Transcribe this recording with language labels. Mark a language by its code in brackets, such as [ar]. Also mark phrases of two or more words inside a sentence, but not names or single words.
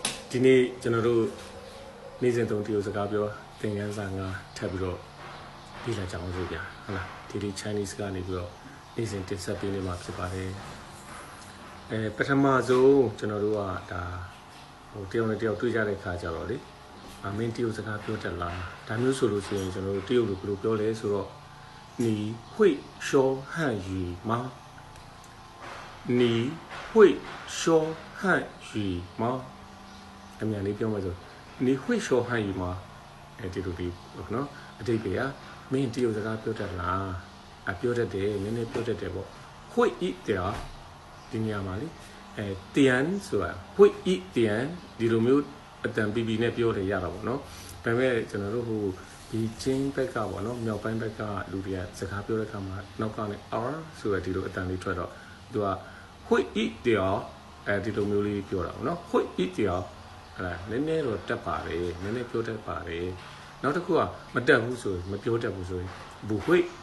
[my] ဒီနေ့ကျွန်တော်တို့နေ့စဉ်သုံးတရုတ်စကားပြောသင်ခန်းစာငါထပ်ပြီးတော့လေ့လာကြအောင်ဆိုဗျာဟုတ်လားဒီ Chinese ကနေပြီးတော့နေ့စဉ်တင်ဆက်ပေးနေမှာဖြစ်ပါတယ်ပထမဆုံးကျွန်တော်တို့ကဒါဟိုတယောက်နဲ့တယောက်တွေ့ကြတဲ့ခါကြတော့လေမ င်းတရုတ်စကားပြောတတ်လားဒါမျိုးဆိုလို့ရှိရင်ကျွန်တော်တို့တရုတ်လိုဘယ်လိုပြောလဲဆိုတော့ [zh] 你会说汉语吗你会说汉语吗 [my] အမြန်လေးပြောမှဆို [zh] 你会说汉语吗 [my] ဒီလိုဒီနော်အတိတ်ပဲမင်းတရုတ်စကားပြောတတ်လားပြောတတ်တယ်နည်းနည်းပြောတတ်တယ်ပေါ့ [zh] 会一点 [my] ဒီ နေရာမှာလေတန်ဆိုတာ [zh] 会一点 [my] ဒီလိုမျိုးအတန်ပီပီနဲ့ပြောတယ်ရတာပေါ့နော်ဒါပေမဲ့ကျွန်တော်တို့ဟိုဒီချင်းဘက်ကပေါ့နော်မြောက်ပိုင်းဘက်ကလူတွေကစကားပြောတဲ့အခါမှာနောက်ကနေ r ဆိုရဒီလိုအတန်လေးထွက်တော့သူက [zh] 会一点 [my] ဒီလိုမျိုးလေးပြောတာပေါ့နော် [zh] 会一点 [my] နည်းနည်းတော့တက်ပါတယ်နည်းနည်းပြောတတ်ပါတယ်နောက်တစ်ခုကမတက်ဘူးဆိုရင်မပြောတတ်ဘူးဆိုရင် [zh] 不会